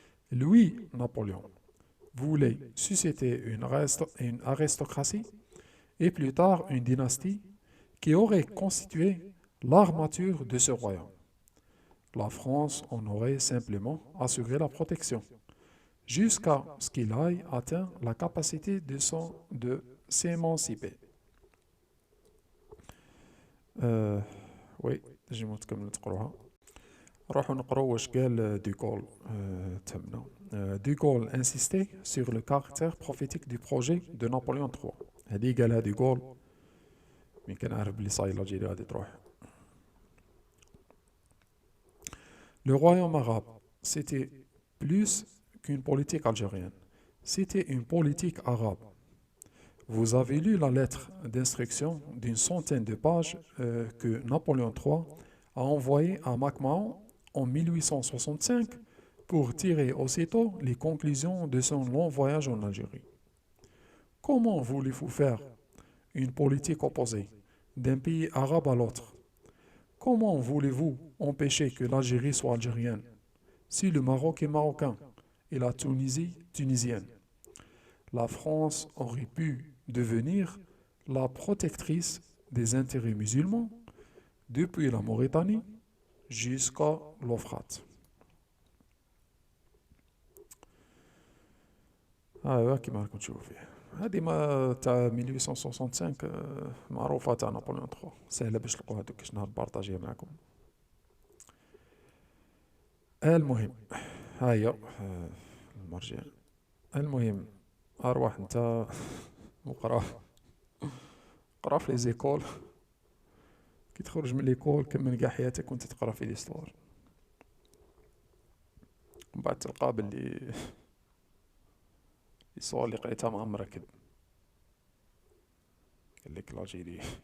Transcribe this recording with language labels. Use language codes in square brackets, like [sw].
[fr] Lui, Napoléon, voulait susciter une aristocratie et plus tard une dynastie qui aurait constitué l'armature de ce royaume. La France en aurait simplement assuré la protection, jusqu'à ce qu'il ait atteint la capacité de s'émanciper. [ar] آه وي تنجمو تكملو تقروها نروحو نقرو واش قال دوغول تهمنا دوغول [fr] insistait sur le caractère prophétique du projet de Napoléon III [ar] هذه قالها دوغول مين كان عارف بلي صاي الجيري غادي تروح [fr] Le royaume arabe, c'était plus qu'une politique algérienne. C'était une politique arabe. Vous avez lu la lettre d'instruction d'une centaine de pages que Napoléon III a envoyée à MacMahon en 1865 pour tirer aussitôt les conclusions de son long voyage en Algérie. Comment voulez-vous faire une politique opposée d'un pays arabe à l'autre? Comment voulez-vous empêcher que l'Algérie soit algérienne si le Maroc est marocain et la Tunisie tunisienne? La France aurait pu devenir la protectrice des intérêts musulmans depuis la Mauritanie jusqu'à l'Euphrate. [ar] كما راكم تشوفوا فيه هذه ما تاع 1865 معروفة تاع نابليون 3 سهلة باش تلقوها دوك باش نبارطاجيها معكم المهم هيا المرجع المهم أروح انت وقرا قرا في لي زيكول كي تخرج من ليكول كمل كاع حياتك وانت تقرا في ليستوار من بعد تلقى باللي الصور اللي قريتها معمرة كذب قال لك لاجيري